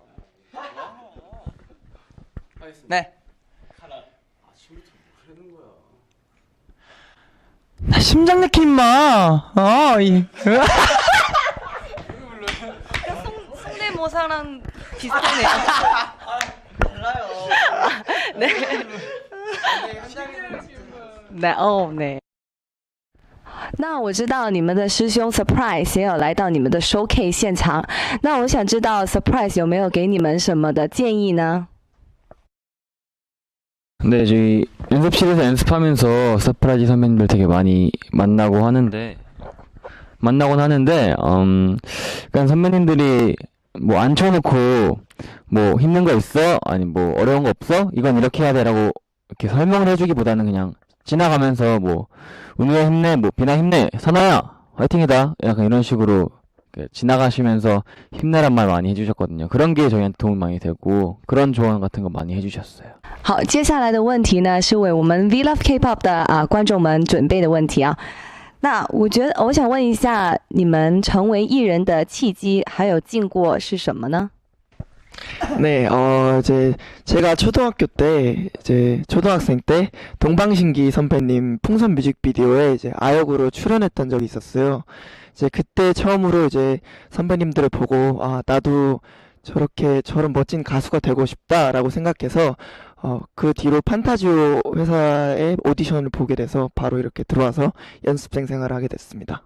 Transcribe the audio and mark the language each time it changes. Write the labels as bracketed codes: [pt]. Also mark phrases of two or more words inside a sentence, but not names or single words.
[ko] 네. 나 심장 약해 임마. 성대모사랑 비슷하네요. 달라요. 네. 네, 네。 [zh] 那我知道你们的师兄 Surprise 也有来到你们的 showcase 现场，那我想知道 Surprise 有没有给你们什么的建议呢？ [ko] 네, 저희 연습실에서 연습하면서 서프라이즈 선배님들 되게 많이 만나곤 하는데, 그러니까 선배님들이 뭐 앉혀놓고 뭐 힘든 거 있어? 아니 뭐 어려운 거 없어? 이건 이렇게 해야 돼라고 이렇게 설명을 해주기보다는 그냥 지나가면서 뭐 은우야 힘내, 뭐 비나 힘내, 선아야 화이팅이다, 약간 이런 식으로 지나가시면서 힘내란 말 많이 해주셨거든요. 그런 게 저희한테 도움 많이 되고 그런 조언 같은 거 많이 해주셨어요. [zh] 好，接下来的问题呢是为我们 We Love K-pop 的观众们准备的问题啊。那我想问一下，你们成为艺人的契机还有经过是什么呢？ [ko] 네, 이제 제가 초등학교 때, 이제 초등학생 때 동방신기 선배님 풍선 뮤직비디오에 이제 아역으로 출연했던 적이 있었어요. 이제 그때 처음으로 이제 선배님들을 보고 나도 저런 멋진 가수가 되고 싶다라고 생각해서 그 뒤로 판타지오 회사의 오디션을 보게 돼서 바로 이렇게 들어와서 연습생 생활을 하게 됐습니다.